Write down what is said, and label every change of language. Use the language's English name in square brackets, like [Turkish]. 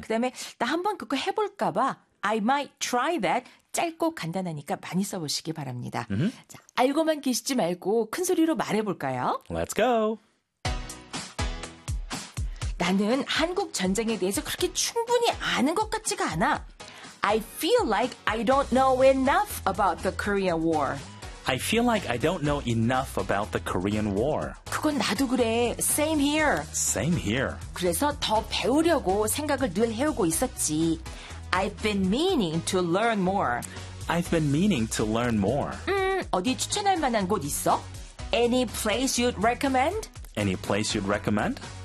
[Korean] 그다음에 나 한번 그거 해볼까 봐 [English] I might try that. [Korean] 짧고 간단하니까 많이 써보시기 바랍니다. Mm-hmm. 자, 알고만 계시지 말고 큰 소리로 말해볼까요? [English] Let's go. [Korean] 나는 한국 전쟁에 대해서 그렇게 충분히 아는 것 같지가 않아. [English] I feel like I don't know enough about the Korean War. I feel like I don't know enough about the Korean War. [Korean] 그건 나도 그래. [English] Same here. Same here. [Korean] 그래서 더 배우려고 생각을 늘 해오고 있었지. [English] I've been meaning to learn more. I've been meaning to learn more. [Korean] 어디 추천할 만한 곳 있어? [English] Any place you'd recommend? Any place you'd recommend?